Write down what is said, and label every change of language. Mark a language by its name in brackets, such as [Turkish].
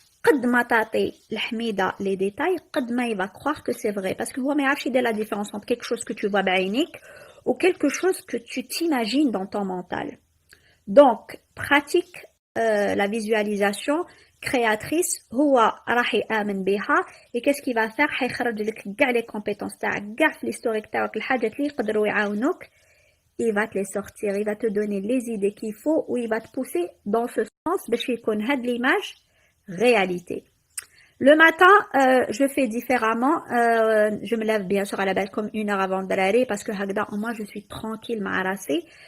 [Arabic] قد ما تعطي لحميدة [French] les détails, قد ما il va croire que c'est vrai. Parce que [Arabic] هو ما يعرفش يدير [French] la différence entre quelque chose que tu vois [Arabic] بعينيك [French] ou quelque chose que tu t'imagines dans ton mental. Donc, pratique la visualisation créatrice. [Arabic] هو راح يآمن بها. [French] Et qu'est-ce qu'il va faire? [Arabic] حيخرج لك كاع [French] les compétences [Arabic] تاعك, كاع في l'historique تاعك, الحاجات اللي يقدروا يعاونوك. [French] Il va te les sortir, il va te donner les idées qu'il faut ou il va te pousser dans ce sens [Arabic] باش يكون هاد [French] l'image réalité. Le matin, je fais différemment. Je me lève bien sûr à la belle comme 1 heure avant de drarer parce que [Arabic] هكذا [French] moi je suis tranquille [Arabic] مع راسي.